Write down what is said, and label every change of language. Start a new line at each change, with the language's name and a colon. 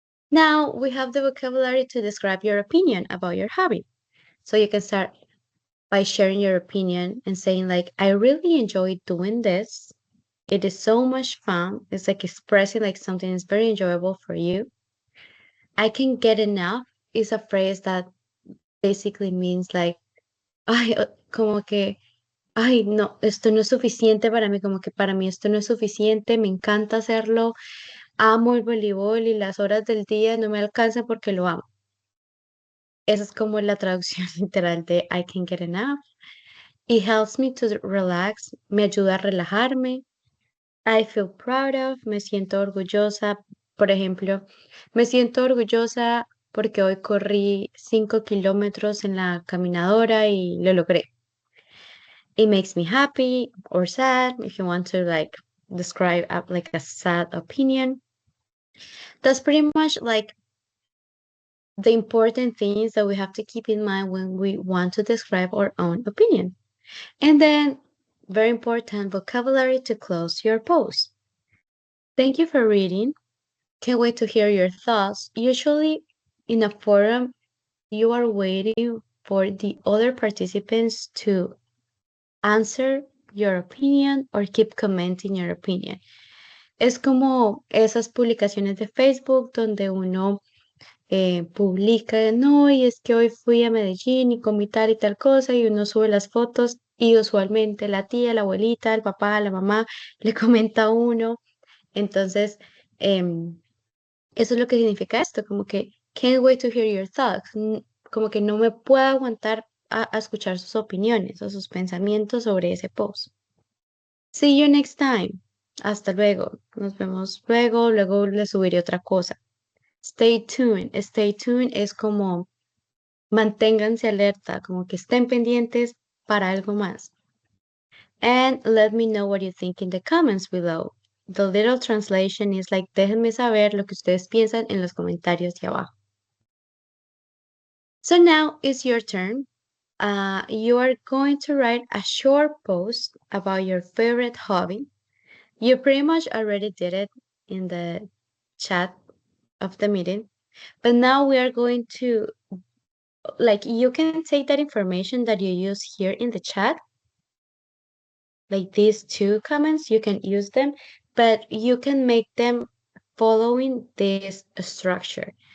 English: Now we have the vocabulary to describe your opinion about your hobby. So you can start by sharing your opinion and saying like, I really enjoy doing this. It is so much fun. It's like expressing like something is very enjoyable for you. I can get enough is a phrase that basically means like,
Spanish: ay, como que, ay, no, esto no es suficiente para mí, como que para mí esto no es suficiente, me encanta hacerlo, amo el voleibol y las horas del día no me alcanzan porque lo amo. Esa es como la traducción literal de
English: I can get enough. It helps me to relax,
Spanish: me ayuda a relajarme.
English: I feel proud of,
Spanish: me siento orgullosa. Por ejemplo, me siento orgullosa porque hoy corrí 5 kilómetros en la caminadora y lo logré.
English: It makes me happy or sad if you want to like describe like a sad opinion. That's pretty much like the important things that we have to keep in mind when we want to describe our own opinion. And then, very important vocabulary to close your post. Thank you for reading. Can't wait to hear your thoughts. Usually, in a forum, you are waiting for the other participants to answer your opinion or keep commenting your opinion.
Spanish: Es como esas publicaciones de Facebook donde uno publica, no, y es que hoy fui a Medellín y comí tal y tal cosa, y uno sube las fotos y usualmente la tía, la abuelita, el papá, la mamá le comenta a uno. Entonces, eso es lo que significa esto, como que
English: can't wait to hear your thoughts,
Spanish: como que no me puedo aguantar a escuchar sus opiniones o sus pensamientos sobre ese post.
English: See you next time.
Spanish: Hasta luego. Nos vemos luego. Luego le subiré otra cosa.
English: Stay tuned. Stay tuned
Spanish: es como manténganse alerta, como que estén pendientes para algo más.
English: And let me know what you think in the comments below. The little translation is like,
Spanish: déjenme saber lo que ustedes piensan en los comentarios de abajo.
English: So now it's your turn. You are going to write a short post about your favorite hobby. You pretty much already did it in the chat of the meeting, but now we are going to, like, you can take that information that you use here in the chat, like these two comments, you can use them, but you can make them following this structure.